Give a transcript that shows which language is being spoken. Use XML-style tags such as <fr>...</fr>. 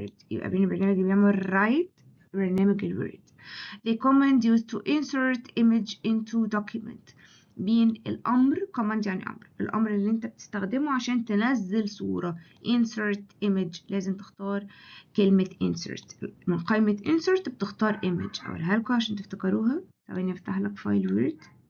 <ar>يبقى بين البرنامج اللي بيعمل write برنامج الوورد.</ar> <en>The command used to insert image into document.</en> <ar>بين الأمر، command يعني أمر، الأمر اللي أنت بتستخدمه عشان تنزل صورة. insert image لازم تختار كلمة insert. من قائمة insert بتختار image. أقولها لكم عشان تفتكروها. ثواني أفتح لك فايل وورد.</ar>